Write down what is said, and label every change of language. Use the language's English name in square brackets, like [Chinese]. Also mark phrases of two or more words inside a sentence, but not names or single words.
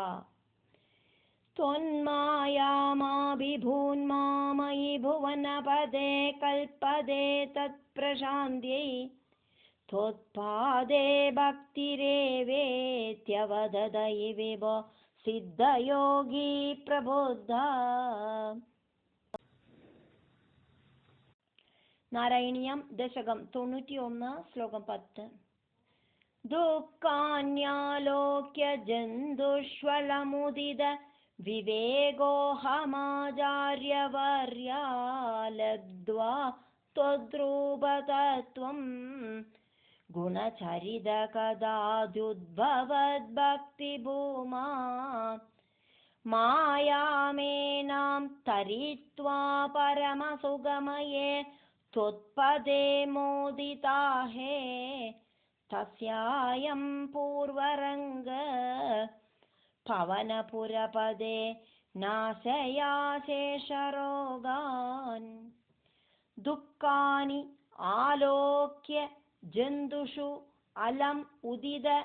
[Sanskrit] त्वन्मायामाभिभून्मामयि भुवनपदे कल्पदे तत्प्रशान्त्यै त्वत्पादे भक्तिरेवेत्यवददयि विभो सिद्धयोगी प्रबुद्ध [Malayalam] നാരായണീയം ദശകം 91 ശ്ലോകം 10 [Sanskrit] ദുഃഖാന്യാലോക്യ ജന്തുഷ്വലമുദിത വിവേകോഹമാചാര്യവർയാ ലബ്ധ്വാ ത്വദ്രൂപതത്വം ഗുണചരിതകഥാദ്യുദ്ഭവദ്ഭക്തിഭൂമാ മായാമേനാം തരിത്വാ പരമസുഗമയേ त्वत्पदे मोदिता हे तस्यायं पूर्वरंग पवनपुरपदे नाशयाशेषरोगान् दुःखानि आलोक्य जन्तुषु अलम् उदित